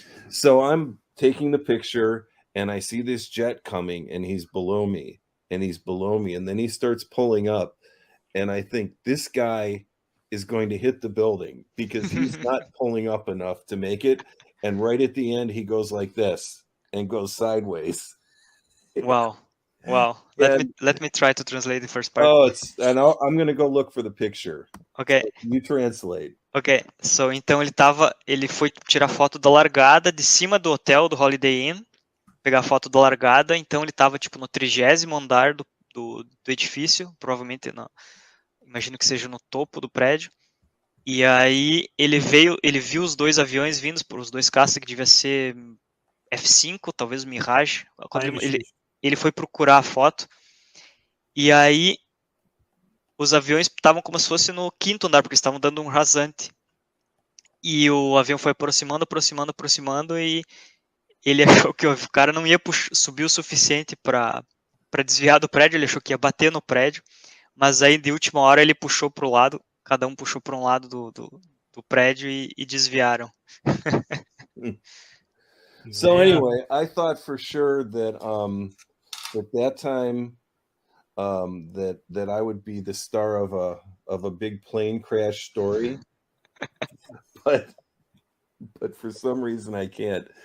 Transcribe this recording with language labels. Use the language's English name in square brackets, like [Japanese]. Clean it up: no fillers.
[English] So I'm taking the picture, and I see this jet coming, and he's below me, and he's below me, and then he starts pulling up, and I think this guy is going to hit the building because he's not pulling up enough to make it, and right at the end he goes like this and goes sideways. Wow. Let me try to translate the first part. I'm going to go look for the picture. Okay. So you translate. [Portuguese] Ok, então ele foi tirar foto da largada de cima do hotel, do Holiday Inn, pegar foto da largada, então ele estava tipo no 30º andar do edifício, provavelmente, imagino que seja no topo do prédio, e aí ele viu os dois aviões vindo, os dois caças, que devia ser F5, talvez o Mirage, ele foi procurar a foto, e aí os aviões estavam como se fosse no 5º andar, porque estavam dando um rasante. E o avião foi aproximando, e ele achou que o cara não ia subir o suficiente para desviar do prédio, ele achou que ia bater no prédio, mas aí de última hora ele puxou para o lado, cada um puxou para um lado do prédio e desviaram. [English] So anyway, I thought for sure that at that time that I would be the star of a big plane crash story, but for some reason I can't.